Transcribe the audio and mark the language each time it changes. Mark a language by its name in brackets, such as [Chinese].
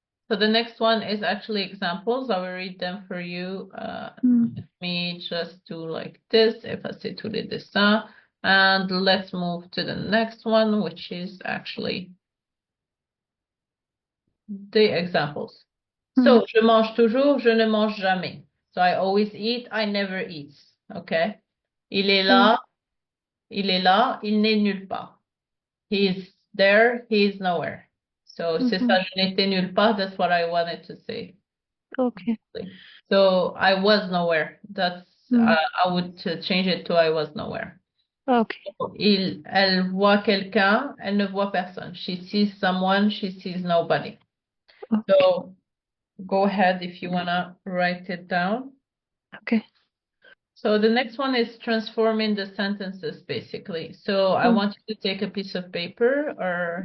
[English] So the next one is actually examples. I will read them for you. Mm. Let me just do like this. [French] Effacer tous les dessins. [English] And let's move to the next one, which is actually the examples. [French] So, je mange toujours, je ne mange jamais. [English] So I always eat, I never eat. Okay. [French] Il est là, il est là, il n'est nulle part. [English] He's there, he's nowhere. So, [French] c'est Mm-hmm. ça, je n'étais nulle part. [English] That's what I wanted to say. Okay. So, I was nowhere. That's, Mm. I would change it to I was nowhere. Okay. [French] Elle voit quelqu'un, elle ne voit personne. [English] She sees someone, she sees nobody. So, go ahead if you want to write it down. Okay. So the next one is transforming the sentences, basically. So I want you to take a piece of paper or